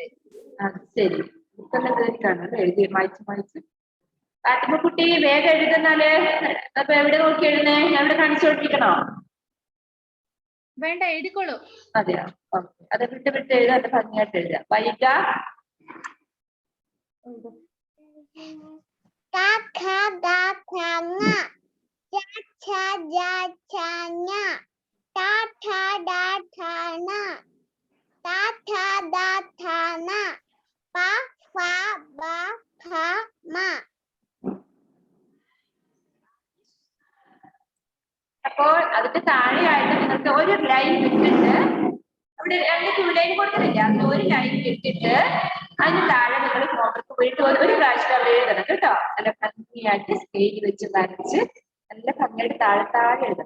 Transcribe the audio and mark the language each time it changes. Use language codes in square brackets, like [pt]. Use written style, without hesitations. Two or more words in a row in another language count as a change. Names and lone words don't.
[ml] ശരി, എഴുതി വായിച്ച് ഫാത്തിമ കുട്ടി വേഗം എഴുതുന്നാല്. അപ്പൊ എവിടെ നോക്കി എഴുതുന്നേ? എവിടെ കാണിച്ചു കൊടുപ്പിക്കണോ? വേണ്ട, എഴുതിക്കോളൂ. അതെയോ, ഓക്കെ. അത് വിട്ട് വിട്ട് എഴുതാ, അത് ഭംഗിയായിട്ട് എഴുതാം. വൈക Caca jacanya, tata datana, tata datana, pa fa ba pa ma. അപ്പോൾ അതിന്റെ താഴെയായിട്ട് നിങ്ങൾക്ക് ഒരു ലൈൻ വിട്ടിട്ട്, അവിടെ 2 [en] full line [ml] കൊടുക്കുന്നില്ല, അതിന് ഒരു ലൈൻ വിട്ടിട്ട് അതിന് താഴെ നിങ്ങൾ ഹോംവർക്ക് പോയിട്ട് ഒരു പ്രാവശ്യം അവിടെ എഴുതണം കേട്ടോ. നല്ല ഭംഗിയായിട്ട് സ്കെയിൽ വെച്ച് വരച്ച് നല്ല ഭംഗിയായിട്ട് താഴെ എഴുതണം.